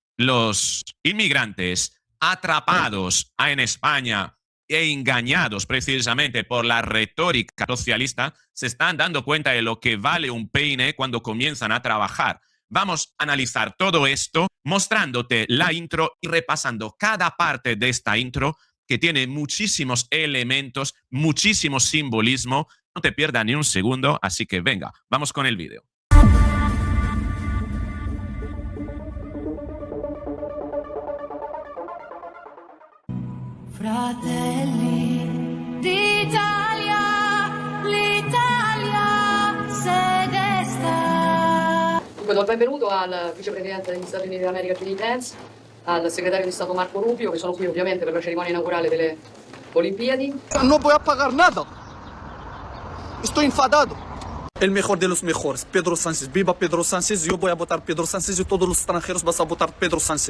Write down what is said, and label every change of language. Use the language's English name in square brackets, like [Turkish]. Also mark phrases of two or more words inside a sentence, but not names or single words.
[Spanish] los inmigrantes atrapados en España e engañados precisamente por la retórica socialista se están dando cuenta de lo que vale un peine cuando comienzan a trabajar. Vamos a analizar todo esto mostrándote la intro y repasando cada parte de esta intro, que tiene muchísimos elementos, muchísimo simbolismo. No te pierdas ni un segundo, así que venga, vamos con el video. [Italian] Fratelli d'Italia, l'Italia se ne sta. Dunque, do il benvenuto al vicepresidente degli Stati Uniti d'America J.D. Vance, al segretario di Stato Marco Rubio, che sono qui ovviamente per la cerimonia inaugurale delle Olimpiadi. [Spanish] No voy a pagar nada. Estoy enfadado. El mejor de los mejores, Pedro Sánchez. Viva Pedro Sánchez. Yo voy a votar Pedro Sánchez y todos los extranjeros vas a votar Pedro Sánchez.